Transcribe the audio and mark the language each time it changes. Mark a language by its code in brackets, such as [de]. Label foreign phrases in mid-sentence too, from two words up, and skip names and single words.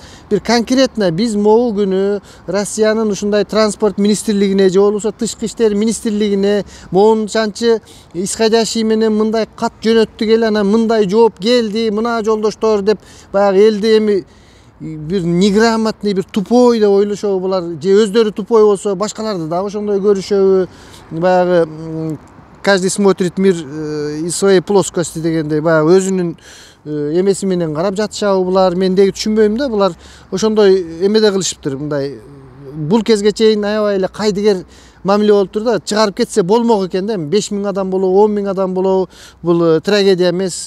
[ky] Бир конкретно биз могу күнү Россиянын ушундай транспорт министрлигине же болбосо тышкы иштер министрлигине моунчанчы исходящий менен мындай кат жөнөттүк эле, анан мындай жооп келди, мына жолдоштор деп баягы элди эми бир неграмотный, бир тупой деп ойлошобу булар, же өздөрү тупой болсо башкаларды дагы ошондой көрүшөбү. Баягы [ru] каждый смотрит мир из своей плоскости [ky] дегендей, баягы өзүнүн эмеси менен карап жатышабы булар. Мен деги түшүнбөйм да, булар ошондой эмеде кылышыптыр. Мындай бул кезге чейин аябай эле кайдыгер мамиле болуптур да. Чыгарып кетсе болмок экен да. 5000 адам болобу, 10.000 адам болобу, бул трагедия эмес.